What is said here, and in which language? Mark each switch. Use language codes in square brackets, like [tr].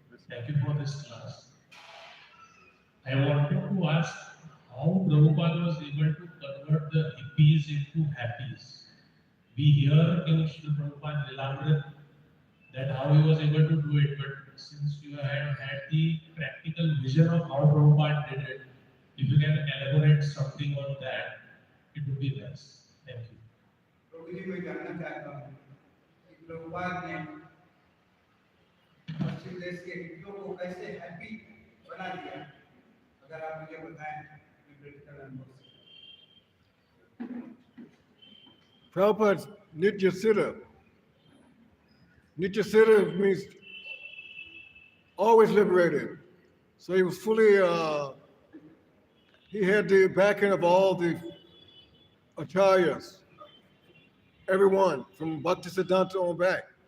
[en] Thank you for this class. I wanted to ask how Prabhupada was able to convert the hippies into happies. We hear in Srila Prabhupada Lilamrit that how he was able to do it, but since you have had the practical vision of how Prabhupada did it, if you can elaborate something on that, it would be nice. Thank you. [hi] प्रभु जी मैं जानना चाहता हूँ कि प्रभुपाद ने पश्चिम देश के हिंदुओं को कैसे हैप्पी बना दिया अगर आप मुझे बताएं कि प्रैक्टिकल अनुभव से [en] Prabhupada's Nitya Siddha. Nitya Siddha means always liberated. So he was fully, he had the backing of all the acharyas, everyone from Bhaktisiddhanta on back.